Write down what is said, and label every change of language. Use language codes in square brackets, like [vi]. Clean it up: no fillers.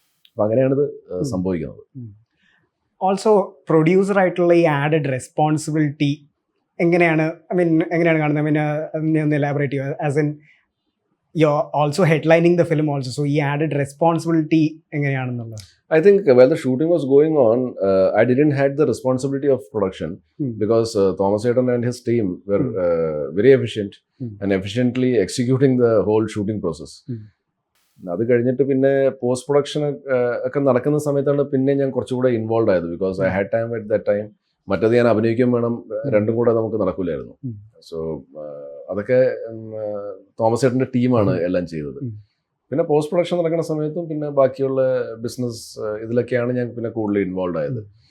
[ml] അപ്പം അങ്ങനെയാണിത് സംഭവിക്കുന്നത്. Also producer ആയിട്ടുള്ള ഈ ആഡഡ് റെസ്പോൺസിബിലിറ്റി എങ്ങനെയാണ് കാണുന്നത്? ഒന്ന് എലാബറേറ്റ് ചെയ്യുക. [en] As in you also headlining the film also, so ഈ added responsibility എങ്ങനെയാണെന്നുള്ളത്? I think while the shooting was going on, I didn't had the responsibility of production because Thomas Hayden and his team were very efficient and efficiently executing the whole shooting process. [ml] അത് കഴിഞ്ഞിട്ട് പിന്നെ post production ഒക്കെ നടക്കുന്ന സമയത്താണ് പിന്നെ ഞാൻ കുറച്ചുകൂടെ involve ആയത്. [en] Because I had time at that time. [ml] മറ്റത് ഞാൻ അഭിനയിക്കാൻ വേണം, രണ്ടും കൂടെ നമുക്ക് നടക്കില്ലായിരുന്നു. സോ അതൊക്കെ തോമസ് ചേട്ടൻ്റെ ടീമാണ് എല്ലാം ചെയ്തത്. പിന്നെ പോസ്റ്റ് പ്രൊഡക്ഷൻ നടക്കുന്ന സമയത്തും പിന്നെ ബാക്കിയുള്ള ബിസിനസ് ഇതിലൊക്കെയാണ് ഞാൻ പിന്നെ കൂടുതൽ ഇൻവോൾവ് ആയത്.